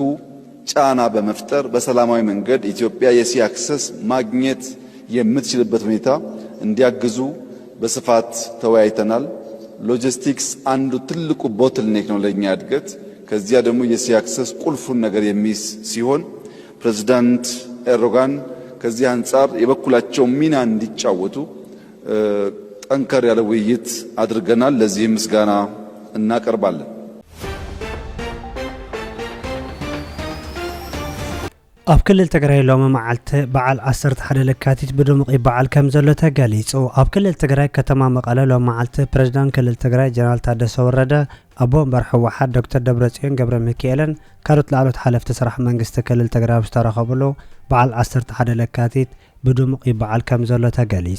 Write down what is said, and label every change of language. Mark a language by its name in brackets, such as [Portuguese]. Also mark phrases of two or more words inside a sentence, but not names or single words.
[Amharic] ጫና በመፍጠር በሰላማዊ መንገድ ኢትዮጵያ [English] የsea access [Amharic] ማግኘት የምትችልበት ሁኔታ እንዲያግዙ በስፋት ተወያይተናል። ሎጂስቲክስ አንዱ ትልቁ ቦትልኔክ ነው ለኛ እድገት። ከዚያ ደግሞ [English] የsea access [Amharic] ቁልፉን ነገር የሚይዝ ሲሆን ፕሬዝዳንት ኤርዶጋን ከዚህ አንጻር የበኩላቸው ሚና እንዲጫወቱ ጠንከር ያለ ውይይት አድርገናል። ለዚህ ምስጋና እናቀርባለን። [Tigrinya] ኣብ ክልል ትግራይ ሎሚ መዓልቲ በዓል 11 ለካቲት ብድሙቕ በዓል ከም ዘሎ ተገሊጹ ኣብ ክልል ትግራይ ከተማ መቐለ ሎሚ መዓልቲ ፕሬዝዳንት ክልል ትግራይ ጀነራል ታደሰ ወረደ ኣቦ ወንበር ሕወሓት ዶክተር ደብረጽዮን ገብረ ሚካኤልን ካልኦት ላዕሎት ሓለፍቲ ስራሕ መንግስቲ ክልል ትግራይ ዝተረኸብሉ በዓል 11 ለካቲት ብድሙቕ በዓል ከም ዘሎ ተገሊጹ